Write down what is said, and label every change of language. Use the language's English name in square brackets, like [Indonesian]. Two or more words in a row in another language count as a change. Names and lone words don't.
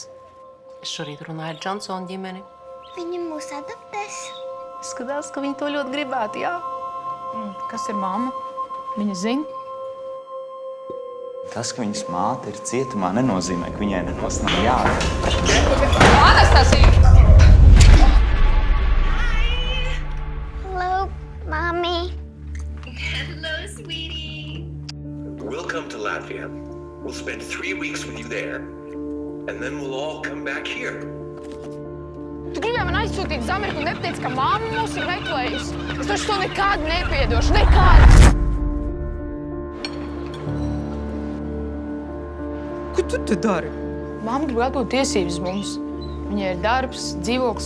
[Latvian] Es šorīt runāju ar Džonsonu ģimeni. Viņi mūs adoptēs. Skatās, ka viņi to ļoti gribētu, jā. Kas ir mamma? Viņa zina? Tas, ka viņas māte ir cietumā, nenozīmē, ka viņai nekas nav jādara. Anastasija! [English] Hello, Mommy. Hello, sweetie. We'll come to Latvia. We'll spend 3 weeks with you there, and then we'll all come back here. [Latvian] Tu gribēji man aizsūtīt uz Ameriku un nepateici, ka mamma mūs ir meklējusi. Es taču to nekad nepiedošu, nekad! Ko tu te dari? Mamma grib atbūt tiesības mums. Viņai ir darbs, dzīvoklis.